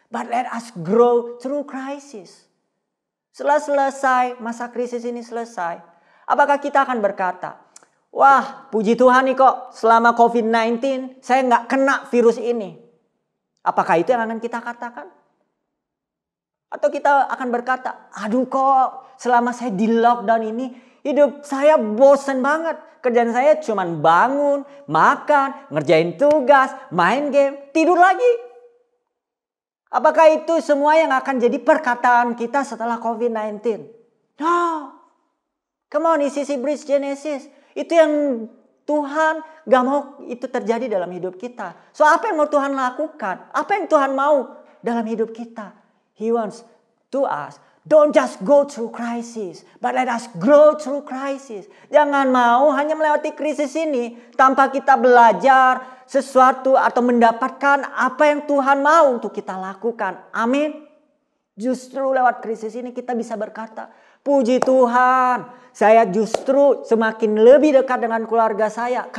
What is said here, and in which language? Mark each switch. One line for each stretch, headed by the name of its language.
English: But let us grow through crisis.
Indonesian: Setelah selesai, masa krisis ini selesai. Apakah kita akan berkata, wah puji Tuhan nih kok selama COVID-19 saya gak kena virus ini. Apakah itu yang akan kita katakan? Atau kita akan berkata, aduh kok selama saya di lockdown ini hidup saya bosen banget. Kerjaan saya cuma bangun, makan, ngerjain tugas, main game, tidur lagi. Apakah itu semua yang akan jadi perkataan kita setelah COVID-19? No.
English: Come on,
Indonesian: isi Bridge Genesis. Itu yang Tuhan gak mau itu terjadi dalam hidup kita. So apa yang mau Tuhan lakukan? Apa yang Tuhan mau dalam hidup kita?
English: He wants to us. Don't just go through crisis, but let us grow through crisis.
Indonesian: Jangan mau hanya melewati krisis ini tanpa kita belajar sesuatu atau mendapatkan apa yang Tuhan mau untuk kita lakukan. Amin. Justru lewat krisis ini kita bisa berkata, puji Tuhan, saya justru semakin lebih dekat dengan keluarga saya.